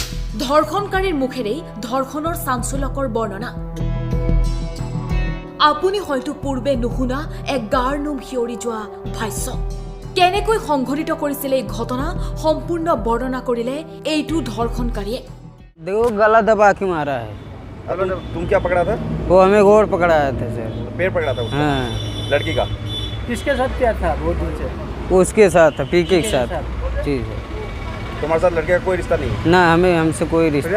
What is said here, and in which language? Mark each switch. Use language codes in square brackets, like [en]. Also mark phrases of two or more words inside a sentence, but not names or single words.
[as] ধৰ্ষণকাৰীৰ মুখেৰেই ধৰ্ষণৰ চাঞ্চল্যকৰ বৰ্ণনা। আপুনি হয়তো পূৰ্বে নুশুনা এক গাৰ নোম শিয়ৰি যোৱা ভাষ্য। কেনেকৈ সংঘটিত কৰিছিল এই ঘটনা সম্পূৰ্ণ বৰ্ণনা কৰিলে এইটো ধৰ্ষণকাৰীয়ে। [hi] देखो गला दबा के मारा है। तुम क्या पकड़ा था? वो हमें घोड़ पकड़ाया था सर। पैर पकड़ा था उसका? हाँ। लड़की का किसके साथ क्या था बहुत दिन से? उसके साथ था, पीके के साथ। जी सर। तुम्हारे साथ लड़के का कोई रिश्ता नहीं? ना हमें हमसे कोई रिश्ता